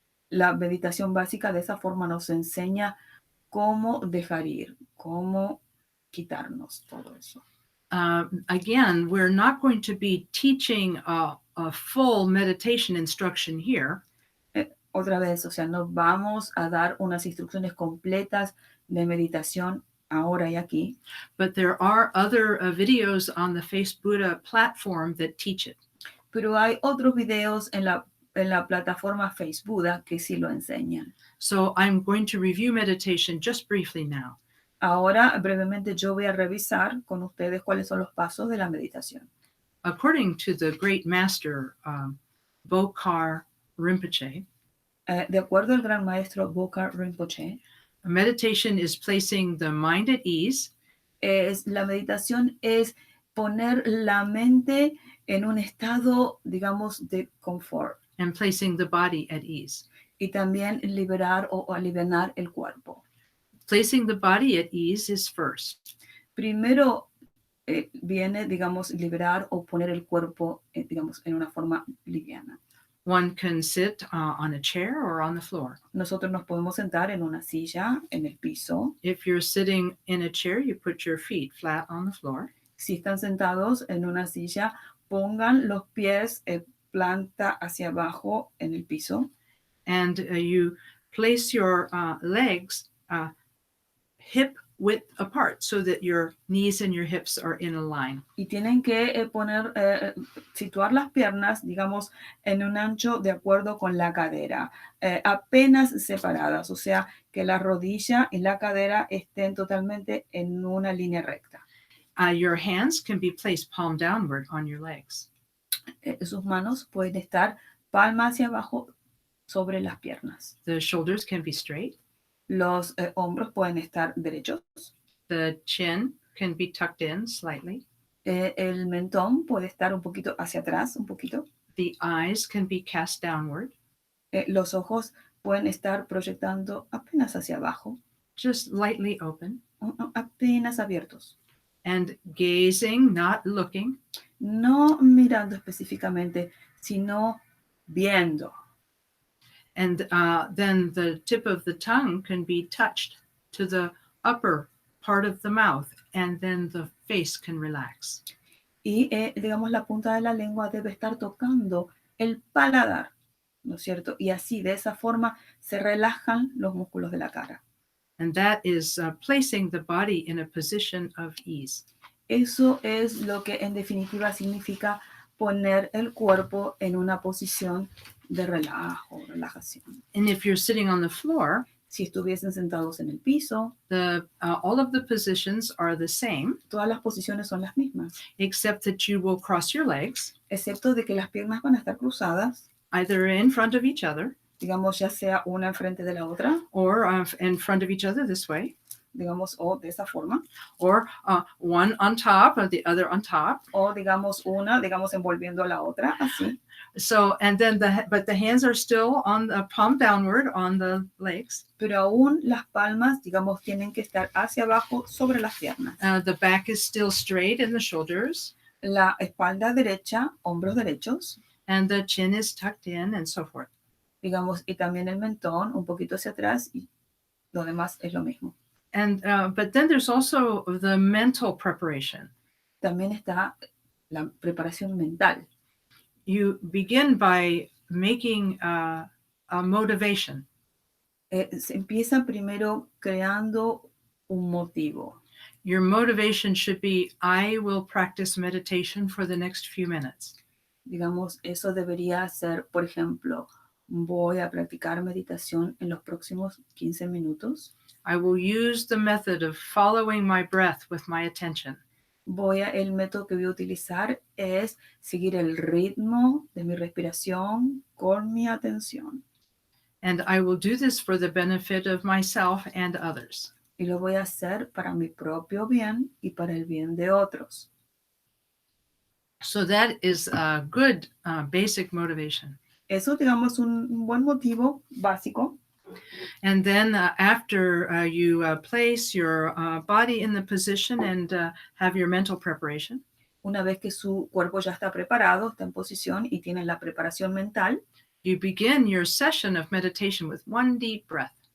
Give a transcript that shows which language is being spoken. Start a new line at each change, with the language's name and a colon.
Spanish: La meditación básica de esa forma nos enseña cómo dejar ir, cómo quitarnos todo eso.
English: Again, we're not going to be teaching a full meditation instruction here.
Spanish: Otra vez, o sea, no vamos a dar unas instrucciones completas de meditación ahora y aquí.
English: But there are other videos on the Face Buddha platform that teach it.
Spanish: Pero hay otros videos en la plataforma Face Buddha que sí lo enseñan.
English: So I'm going to review meditation just briefly now.
Spanish: Ahora, brevemente, yo voy a revisar con ustedes cuáles son los pasos de la meditación.
English: According to the great master, Bokar Rinpoche,
Spanish: de acuerdo al gran maestro Bokar Rinpoche,
English: meditation is placing the mind at ease.
Spanish: La meditación es poner la mente en un estado, digamos, de confort.
English: And placing the body at ease.
Spanish: Y también liberar o alivianar el cuerpo.
English: Placing the body at ease is first.
Spanish: Primero viene, digamos, liberar o poner el cuerpo, digamos, en una forma liviana.
English: One can sit on a chair or on the floor.
Spanish: Nosotros nos podemos sentar en una silla, en el piso.
English: If you're sitting in a chair, you put your feet flat on the floor.
Spanish: Si están sentados en una silla, pongan los pies planta hacia abajo en el piso.
English: And you place your legs hip width apart so that your knees and your hips are in a line.
Spanish: Y tienen que situar las piernas, digamos, en un ancho de acuerdo con la cadera, apenas separadas, o sea, que la rodilla y la cadera estén totalmente en una línea recta.
English: Your hands can be placed palm downward on your legs.
Spanish: Sus manos pueden estar palma hacia abajo sobre las piernas.
English: The shoulders can be straight.
Spanish: Los hombros pueden estar derechos.
English: The chin can be tucked in slightly.
Spanish: El mentón puede estar un poquito hacia atrás, un poquito.
English: The eyes can be cast downward.
Spanish: Los ojos pueden estar proyectando apenas hacia abajo,
English: Just lightly open.
Spanish: apenas abiertos.
English: And gazing, not looking.
Spanish: No mirando específicamente, sino viendo.
English: And then the tip of the tongue can be touched to the upper part of the mouth, and then the face can relax.
Spanish: Y, digamos, la punta de la lengua debe estar tocando el paladar, ¿no es cierto? Y así, de esa forma, se relajan los músculos de la cara.
English: And that is placing the body in a position of ease.
Spanish: Eso es lo que en definitiva significa poner el cuerpo en una posición de relajo, relajación.
English: And if you're sitting on the floor,
Spanish: Si estuviesen sentados en el piso,
English: all of the positions are the same,
Spanish: todas las posiciones son las mismas,
English: except that you will cross your legs,
Spanish: excepto de que las piernas van a estar cruzadas,
English: either in front of each other
Spanish: digamos, ya sea una enfrente de la otra,
English: or in front of each other this way,
Spanish: digamos, o de esa forma,
English: or one on top of the other on top.
Spanish: o digamos una, digamos, envolviendo a la otra, así.
English: So, and then but the hands are still on the palm downward on the legs.
Spanish: Pero aún las palmas, digamos, tienen que estar hacia abajo sobre las piernas.
English: The back is still straight in the shoulders.
Spanish: La espalda derecha, hombros derechos,
English: And the chin is tucked in and so forth.
Spanish: digamos, y también el mentón un poquito hacia atrás y lo demás es lo mismo.
English: And but then there's also the mental preparation.
Spanish: También está la preparación mental.
English: You begin by making a motivation.
Spanish: Se empieza primero creando un motivo.
English: Your motivation should be, I will practice meditation for the next few minutes.
Spanish: Digamos, eso debería ser, por ejemplo, voy a practicar meditación en los próximos 15 minutos.
English: I will use the method of following my breath with my attention.
Spanish: El método que voy a utilizar es seguir el ritmo de mi respiración con mi atención.
English: And I will do this for the benefit of myself and others.
Spanish: Y lo voy a hacer para mi propio bien y para el bien de otros.
English: So that is a good basic motivation.
Spanish: Eso, digamos, un buen motivo básico.
English: And then after you place your body in the position and have your mental preparation,
Spanish: una vez que su cuerpo ya está preparado, está en posición y tiene la preparación mental,
English: you begin your session of meditation with one deep breath.